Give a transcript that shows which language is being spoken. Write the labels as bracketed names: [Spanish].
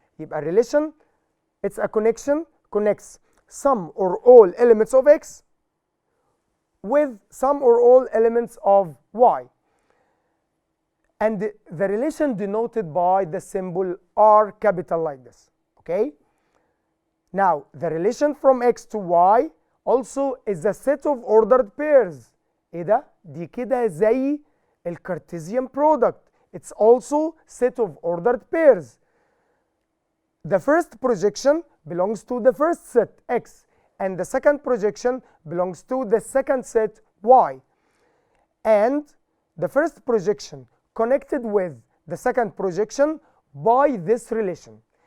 [English] يبقى relation, it's a connection, connects some or all elements of x with some or all elements of y. And the relation denoted by the symbol R capital like this. Okay? Now, the relation from x to y also is a set of ordered pairs. [Arabic] ايه ده؟ دي كده زي الكارتيزيان product. [English] It's also set of ordered pairs. The first projection belongs to the first set x, and the second projection belongs to the second set y. And the first projection connected with the second projection by this relation.